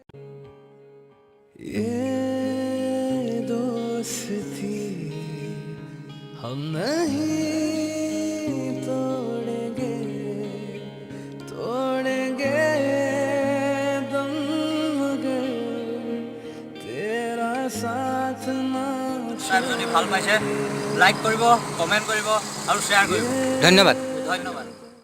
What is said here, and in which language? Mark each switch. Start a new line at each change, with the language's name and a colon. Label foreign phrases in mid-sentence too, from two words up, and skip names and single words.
Hindi: ये दोस्ती हम नहीं तोड़ेंगे तोड़ेंगे दम मगर तेरा साथ ना
Assamese: যদি ভাল পাইছে লাইক কৰিব কমেন্ট কৰিব আৰু শ্বেয়াৰ কৰিব। ধন্যবাদ।